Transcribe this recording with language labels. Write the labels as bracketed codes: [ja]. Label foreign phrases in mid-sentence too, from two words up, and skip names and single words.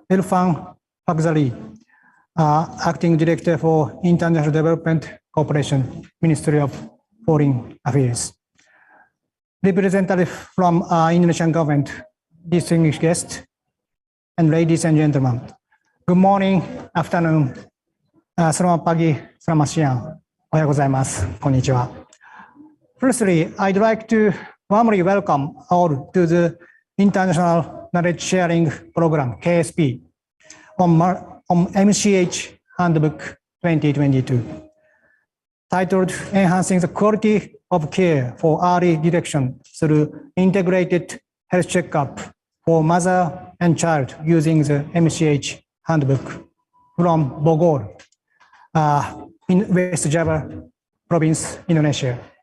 [en] Irfan Fagzali, Acting Director for International Development Cooperation, Ministry of Foreign Affairs, representative from Indonesian government, distinguished guests, and ladies and gentlemen. Good morning, afternoon, [id] selamat pagi, selamat siang, [ja] おはようございます、こんにちは. [en] Firstly, I'd like to warmly welcome all to the International Knowledge Sharing Program, KSP, on MCH Handbook 2022, titled Enhancing the Quality of Care for Early Detection through Integrated Health Checkup for Mother and Child using the MCH Handbook, from Bogor, in West Java Province, Indonesia.